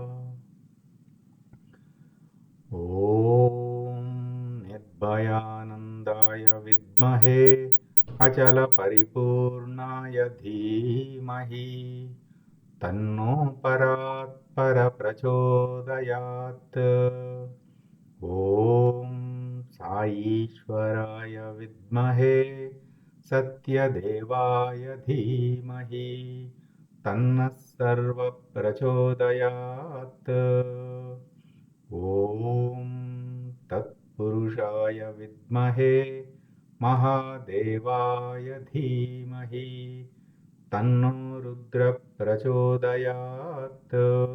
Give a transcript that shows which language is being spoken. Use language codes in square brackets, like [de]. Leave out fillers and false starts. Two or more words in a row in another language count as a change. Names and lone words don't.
[sa] ॐ निर्भयानन्दाय विद्महे अचलपरिपूर्णाय धीमहि तन्नो परात्परप्रचोदयात्। ॐ साईश्वराय विद्महे సత్యదేవాయ ధీమహి తన్నః సర్వః ప్రచోదయాత్. ఓం తత్పురుషాయ విద్మహే మహాదేవాయ ధీమహి తన్నో రుద్ర ప్రచోదయాత్.